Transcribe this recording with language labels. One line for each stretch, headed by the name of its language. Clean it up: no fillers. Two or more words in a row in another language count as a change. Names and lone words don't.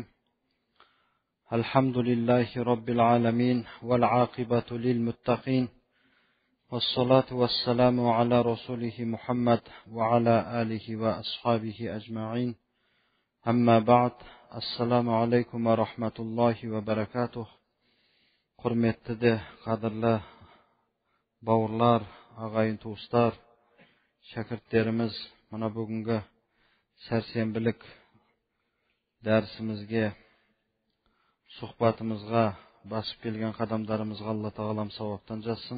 Arabic: الحمد لله رب العالمين والعاقبة للمتقين والصلاة والسلام على رسوله محمد وعلى آله وأصحابه أجمعين. أما بعد. السلام عليكم ورحمة الله وبركاته.
Kazakh: Құрметті қадірлі бауырлар, ағайын туыстар, шәкірттеріміз, мына бүгінгі сәрсенбілік дәрісімізге, сұхбатымызға басып келген қадамдарымызға Алла тағалам сауаптан жазсын.